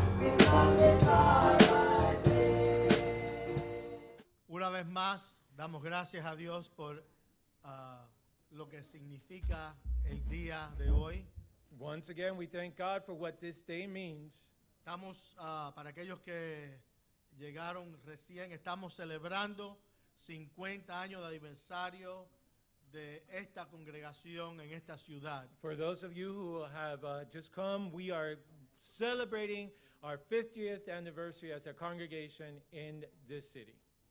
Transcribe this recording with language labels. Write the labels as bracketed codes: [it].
[en] We've come this far by faith. [es] Una vez más, damos gracias a Dios por lo que significa el día de hoy. [en] Once again, we thank God for what this day means. [es] Estamos, para aquellos que llegaron recién, estamos celebrando 50 años de aniversario de esta congregación en esta ciudad. [en] For those of you who have just come, we are celebrating our 50th anniversary as a congregation in this city.